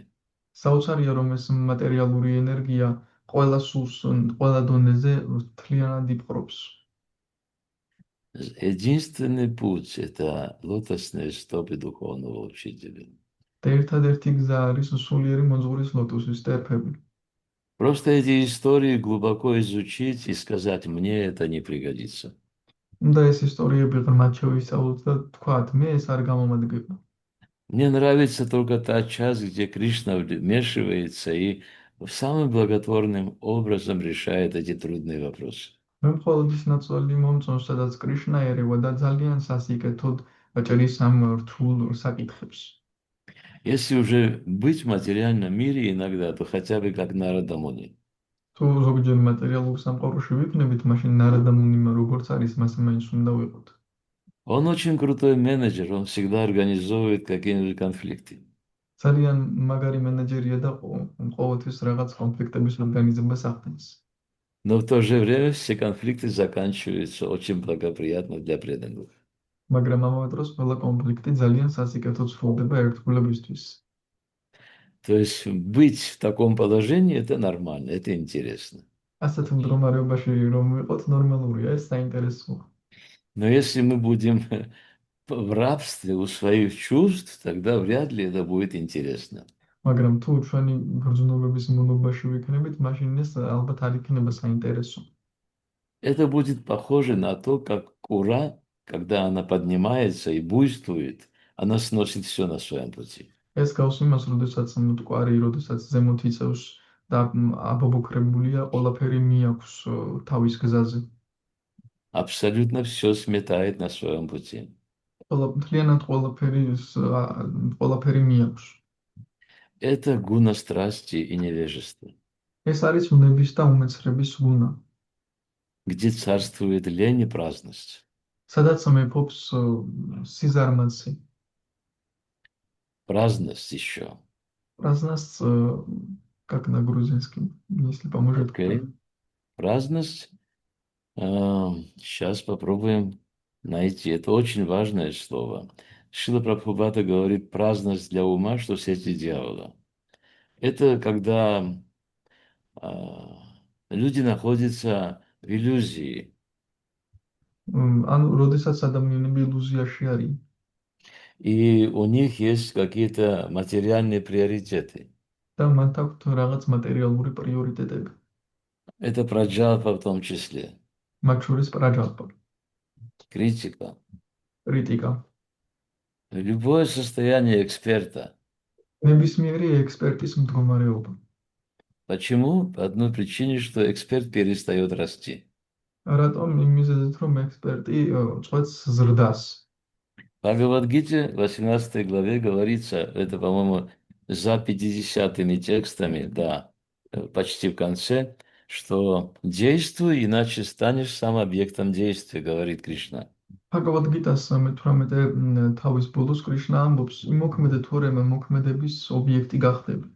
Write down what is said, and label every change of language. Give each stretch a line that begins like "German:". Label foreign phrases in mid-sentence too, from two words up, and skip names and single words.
Georgian: საოცარია, რომ ეს მატერიალური ენერგია ყველა სულს, ყველა დონეზე მთლიანად იპყრობს.
Russian: Единственный путь – это лотосные стопы духовного учителя.
Georgian: და ერთადერთი გზა არის სულიერი მოძღვრის ლოტოსის степები.
Russian: Просто эти истории глубоко изучить и сказать, мне это не пригодится.
Georgian: უნდა ეს ისტორიები ღრმად შევისწავლოთ და თქვათ, მე ეს არ გამომადგება.
Russian: Мне нравится только та часть, где Кришна вмешивается и самым благотворным образом решает эти трудные вопросы.
Georgian: მე მხოლოდ ის ნაწილი მომწონს, სადაც კრიშნა ერევა და ძალიან სასიკეთოდ ჭრის ამ რთულ საკითხებს.
Russian: Если уже быть в материальном мире иногда, то хотя бы как Нарада Муни.
Georgian: თუ ზოგჯერ მატერიალურ სამყაროში ვიქნებით, მაშინ ნარადა მუნიმ როგორც არის, მას მაინც უნდა ვიყოთ.
Russian: Он очень крутой менеджер, он всегда организовывает какие-нибудь конфликты.
Georgian: ძალიან მაგარი მენეჯერია და ყოველთვის რაღაც კონფლიქტების ორგანიზებას ახდენს.
Russian: Но в то же время все конфликты заканчиваются очень благоприятно для преданных.
Georgian: მაგრამ ამავე დროს ყველა კონფლიქტი ძალიან სასიკეთოდ სრულდება ერთგულებისთვის.
Russian: То есть быть в таком положении – это нормально, это интересно.
Georgian: ასეთ მდგომარეობაში რომ ვიყოთ, ნორმალურია, ეს საინტერესოა.
Russian: Но если мы будем в рабстве у своих чувств, тогда вряд ли это будет интересно.
Georgian: მაგრამ თუ ჩვენი გრძნობების მონობაში ვიქნებით, მაშინ ეს ალბათ არ იქნება საინტერესო.
Russian: Это будет похоже на то, как кура, когда она поднимается и буйствует, она сносит все на своем пути.
Georgian: ეს გავს იმას, როდესაც მტკვარი, როდესაც ზემოთ იწევს და აბობოქრებულია, ყველაფერი მიაქვს თავის გზაზე.
Russian: Абсолютно все сметает на своем пути.
Georgian: მთლიანად ყველაფერი მიაქვს.
Russian: Это гуна страсти и невежества,
Georgian: ეს არის უნების და უმეცრების გუნა,
Russian: где царствует лень и праздность.
Georgian: სადაც მეფობს სიზარმაცე.
Russian: Праздность еще. Праздность, как на грузинском, если поможет. Окей. Праздность. Сейчас попробуем найти. Это очень важное слово. Шрила Прабхупада говорит, праздность для ума, что сети дьявола. Это когда люди находятся в иллюзии.
Georgian: ანუ როდესაც ადამიანები ილუზიაში არის.
Russian: И у них есть какие-то материальные приоритеты.
Georgian: და მათ აქვთ რაღაც მატერიალური პრიორიტეტები.
Russian: Это праджалпа в том числе.
Georgian: მათ შორის პრაჯალპა,
Russian: Критика.
Georgian: კრიტიკა.
Russian: Любое состояние эксперта.
Georgian: ნებისმიერი ექსპერტის მდგომარეობა.
Russian: Почему? По одной причине, что эксперт перестает расти.
Georgian: რატომ? იმ მიზეზით, რომ ექსპერტი წვეთს ზრდას.
Russian: В Бхагавад-гите, 18 главе говорится, это, по-моему, за 50-ми текстами, да, почти в конце, что действуй, иначе станешь сам объектом действия, говорит Кришна.
Georgian: Bhagavad-gītას 18 თავის ბოლოს კრიშნა ამბობს, იმოქმედე თუ არა მოქმედების ობიექტი გახდები.